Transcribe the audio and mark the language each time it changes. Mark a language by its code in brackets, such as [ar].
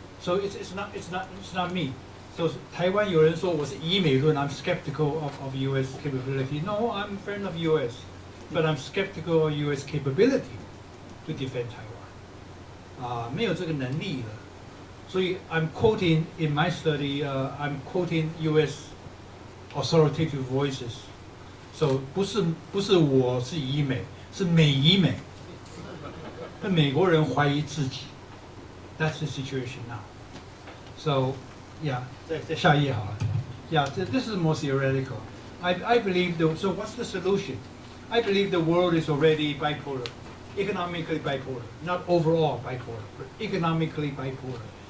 [en] So it's not me. So 台湾有人说我是以美论 I'm skeptical of U.S. capability. No, I'm a friend of U.S. But I'm skeptical of U.S. capability to defend Taiwan. [zh] 没有这个能力了。 [en] 所以 I'm quoting in my study, I'm quoting U.S. authoritative voices. [zh] So 不是我是以美，是美以美。那美国人怀疑自己， [en] That's the situation now. [zh] So, yeah, 再下一页好了。 [en] Yeah, this is more theoretical. I believe, so what's the solution? I believe the world is already bipolar, economically bipolar, not overall bipolar, but economically bipolar.